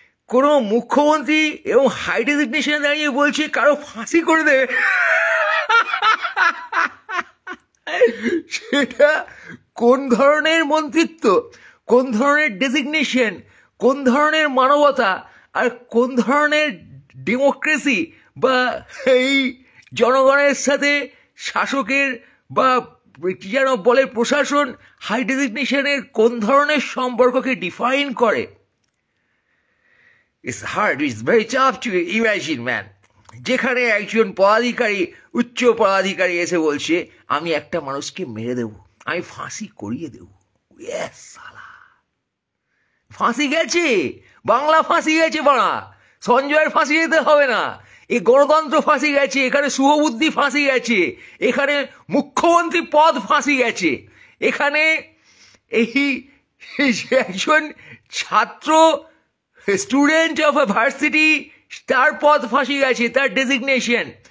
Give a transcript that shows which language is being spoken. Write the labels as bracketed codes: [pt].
[bn] কোনো মুখ্যমন্ত্রী এবং হাই ডেজিগনেশনে দাঁড়িয়ে বলছে কারো ফাঁসি করে দেবে, সেটা কোন ধরনের মন্ত্রিত্ব, কোন ধরনের ডেজিগনেশন, কোন ধরনের মানবতা, আর কোন ধরনের ডেমোক্রেসি, বা এই জনগণের সাথে শাসকের বা কি যেন বলে প্রশাসন হাই ডেজিগনেশনের কোন ধরনের সম্পর্ককে ডিফাইন করে, [en] It's hard, it's very tough to imagine, man. [bn] যেখানে একজন পদাধিকারী উচ্চ পদাধিকারী এসে বলছে আমি একটা মানুষকে মেরে দেব, আমি ফাঁসি করিয়ে দেব। ইয়েস সালা, ফাঁসি গেছে, বাংলা ফাঁসি গেছে বাড়া, সঞ্জয়ের ফাঁসি যেতে হবে না, এই গণতন্ত্র ফাঁসি গেছে, এখানে শুভবুদ্ধি ফাঁসি গেছে, এখানে মুখ্যমন্ত্রী পদ ফাঁসি গেছে, এখানে এই একজন ছাত্র স্টুডেন্ট অফ এ ভার্সিটি তার পদ ফাঁসি গেছে, তার ডেজিগনেশন।